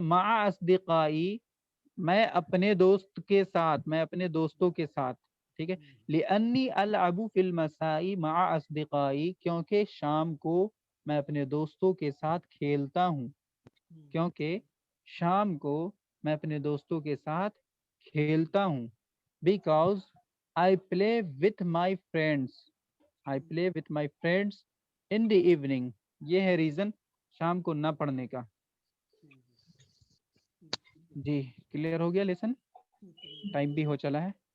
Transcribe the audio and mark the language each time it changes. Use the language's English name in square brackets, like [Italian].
[Arabic] مع اصدقائی, [Urdu] میں اپنے دوست کے ساتھ, میں اپنے دوستوں کے ساتھ. ٹھیک ہے. [Arabic] لأنی العب فی المساء مع اصدقائی, [Urdu] کیونکہ شام کو میں اپنے دوستوں کے ساتھ کھیلتا ہوں, کیونکہ شام کو میں اپنے دوستوں کے ساتھ کھیلتا ہوں. Because [English] I play with my friends, I play with my friends in the evening. [Urdu] یہ ہے ریزن شام کو نہ پڑھنے کا. جی کلیئر ہو گیا لیسن, ٹائم بھی ہو چلا ہے.